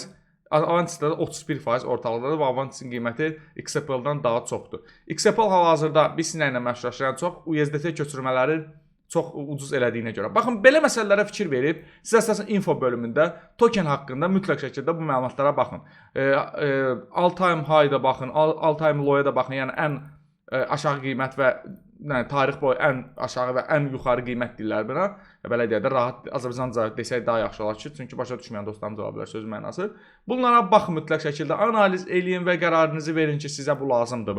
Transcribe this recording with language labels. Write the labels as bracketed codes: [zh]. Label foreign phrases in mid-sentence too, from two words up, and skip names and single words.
[az] Avantis-də 31% ortalıqdadır və Avantis-in qiyməti XRP-dan daha çoxdur. XRP hal-hazırda biz sizinlə məşhurlaşdıran çox USDT köçürmələri çox ucuz elədiyinə görə. Baxın, belə məsələlərə fikir verib, siz əsasən info bölümündə token haqqında mütləq şəkildə bu məlumatlara baxın. [en] All time high-da baxın, all time low-ya [az] da baxın, yəni ən aşağı qiymət və tarix boyu ən aşağı və ən yuxarı qiymət deyirlər buna. Belə deyə də rahat Azərbaycanca desək daha yaxşı olar ki, çünki başa düşməyən dostlarımız ola bilər söz mənası. Bunlara baxın mütləq şəkildə, analiz eləyin və qərarınızı verin ki, sizə bu lazımdırmı?